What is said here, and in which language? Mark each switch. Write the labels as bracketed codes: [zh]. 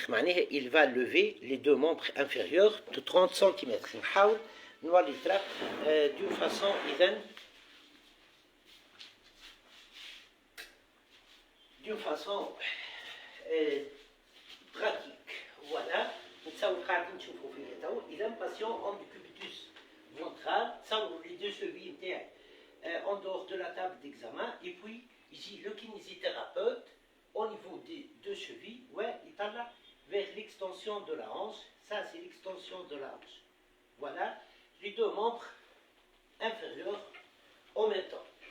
[fr] معناها il va lever les deux membres inférieurs de 30 cm. [ar] نحاول نولي الطرف [fr] d'une façon إذن d'une façon pratique. [ar] Voilà, نتصور قاعدين نشوفوا فيها تو. [fr] إذا patient en cubitus ventral، تصوروا les deux chevilles نتاعي en dehors de la table d'examen, et puis ici le kinésithérapeute au niveau des deux chevilles, يطلع vers l'extension de la hanche. Ça c'est l'extension de la hanche. Voilà, les deux membres inférieurs en même temps.